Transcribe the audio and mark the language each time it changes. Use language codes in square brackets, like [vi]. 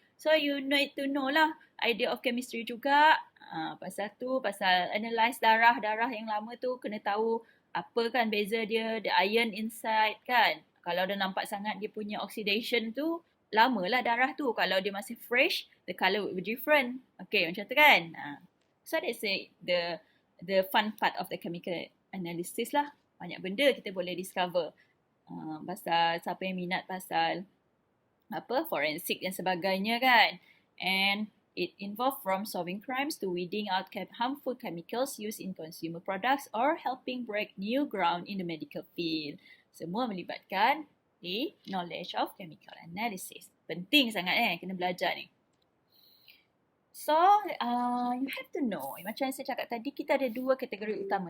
[en] So you need to know lah idea of chemistry [ms] juga. Pasal analyse darah yang lama tu, kena tahu apa kan beza dia, [en] the iron inside [ms] kan. Kalau dah nampak sangat dia punya oxidation tu, lamalah darah tu. Kalau dia masih fresh, [en] the colour would be different. [ms] Okay, macam tu kan. [en] So that's the fun part of the chemical analysis lah. [ms] Banyak benda kita boleh discover. Pasal siapa yang minat pasal forensik dan sebagainya kan. [en] And it involved from solving crimes to weeding out harmful chemicals used in consumer products or helping break new ground in the medical field. [ms] Semua melibatkan [en] the knowledge of chemical analysis. [ms] Penting sangat kena belajar ni. [en] So, you have to know, [ms] macam yang saya cakap tadi, kita ada dua kategori utama.